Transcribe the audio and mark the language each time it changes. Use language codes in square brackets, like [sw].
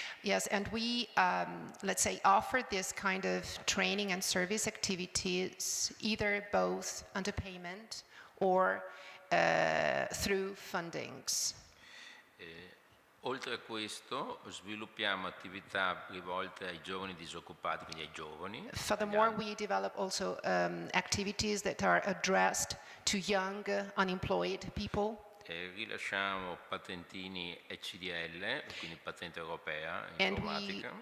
[en] Yes, and we, let's say, offer this kind of training and service activities either both under payment or through fundings. [it] Oltre a questo sviluppiamo attività rivolte ai giovani disoccupati, quindi ai giovani. [en] Furthermore, we develop also activities that are addressed to young unemployed people. [it] Rilasciamo patentini ECDL, quindi patente europea informatica.